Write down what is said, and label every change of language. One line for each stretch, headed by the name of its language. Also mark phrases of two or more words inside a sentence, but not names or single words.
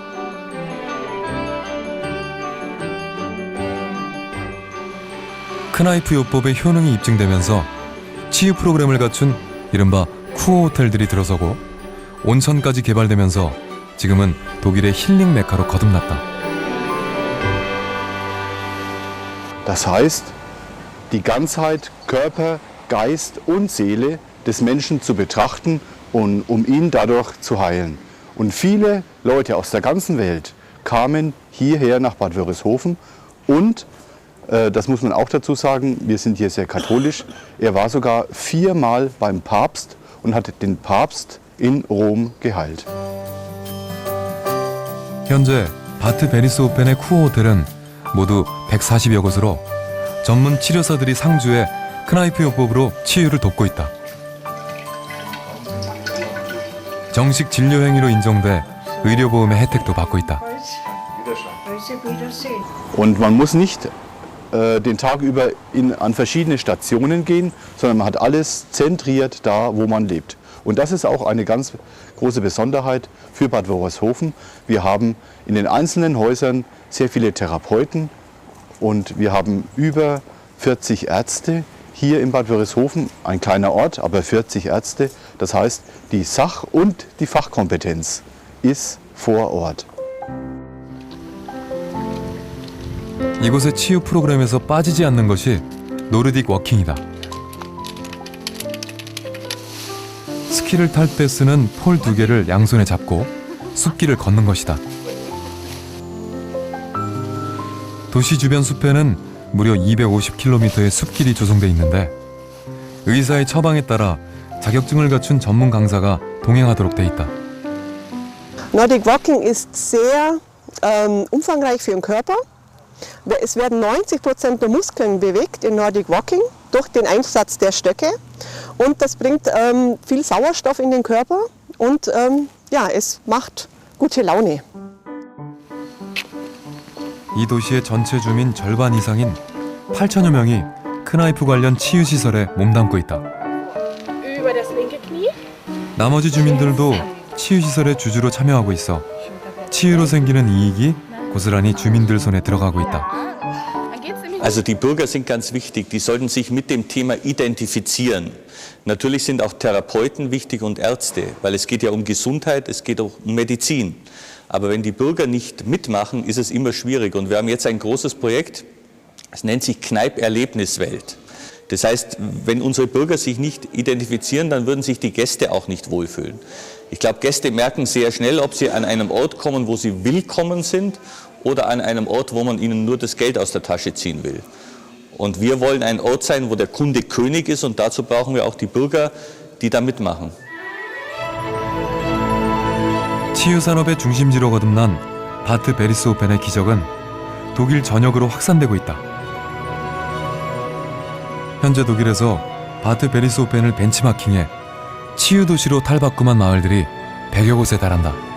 Korean: 크나이프 요법의 효능이 입증되면서 치유 프로그램을 갖춘 이른바 쿠어 호텔들이 들어서고 온천까지 개발되면서 지금은 독일의 힐링 메카로 거듭났다.
German: Das heißt, die Ganzheit Körper, Geist und Seele des Menschen zu betrachten und um ihn dadurch zu heilen. Und viele Leute aus der ganzen Welt kamen hierher nach Bad Wörishofen und das muss man auch dazu sagen, wir sind hier sehr katholisch. Er war sogar 4-mal beim Papst und hat den Papst in Rom geheilt.
Korean: 현재 바트 베리스호펜의 쿠어 호텔은 모두 140여 곳으로 전문 치료사들이 상주해 크나이프 요법으로 치유를 돕고 있다. 정식 진료 행위로 인정돼 의료보험의 혜택도 받고 있다.
German: Und man muss nicht den Tag über an verschiedene Stationen gehen, sondern man hat alles zentriert da, wo man lebt. Und das ist auch eine ganz große Besonderheit für Bad Wörishofen. Wir haben in den einzelnen Häusern sehr viele Therapeuten und wir haben über 40 Ärzte hier in Bad Wörishofen, ein kleiner Ort, aber 40 Ärzte. Das heißt, die Sach- und die Fachkompetenz ist vor Ort.
Korean: 이곳의 치유 프로그램에서 빠지지 않는 것이 노르딕 워킹이다. 스키를 탈 때 쓰는 폴 2개를 양손에 잡고 숲길을 걷는 것이다. 도시 주변 숲에는 무려 250km의 숲길이 조성돼 있는데 의사의 처방에 따라 자격증을 갖춘 전문 강사가 동행하도록 돼 있다.
German: Nordic Walking ist sehr umfangreich für den Körper. Es werden 90% der Muskeln bewegt in Nordic Walking durch den Einsatz der Stöcke und das bringt viel Sauerstoff in den Körper und ja, es macht gute Laune.
Korean: 이 도시의 전체 주민 절반 이상인 8천여 명이 크나이프 관련 치유 시설에 몸담고 있다. 나머지 주민들도 치유 시설에 주주로 참여하고 있어 치유로 생기는 이익이 고스란히 주민들 손에 들어가고 있다.
German: Also die Bürger sind ganz wichtig, die sollten sich mit dem Thema identifizieren. Natürlich sind auch Therapeuten wichtig und Ärzte, weil es geht ja um Gesundheit, es geht auch um Medizin. Aber wenn die Bürger nicht mitmachen, ist es immer schwierig. Und wir haben jetzt ein großes Projekt, es nennt sich Kneipp-Erlebniswelt. Das heißt, wenn unsere Bürger sich nicht identifizieren, dann würden sich die Gäste auch nicht wohlfühlen. Ich glaube, Gäste merken sehr schnell, ob sie an einem Ort kommen, wo sie willkommen sind oder an einem Ort, wo man ihnen nur das Geld aus der Tasche ziehen will. Und wir wollen ein Ort sein, wo der Kunde König ist und dazu brauchen wir auch die Bürger, die da mitmachen.
Korean: 치유 산업의 중심지로 거듭난 바트 베리스호펜의 기적은 독일 전역으로 확산되고 있다. 현재 독일에서 바트 베리소펜을 벤치마킹해 치유 도시로 탈바꿈한 마을들이 100여 곳에 달한다.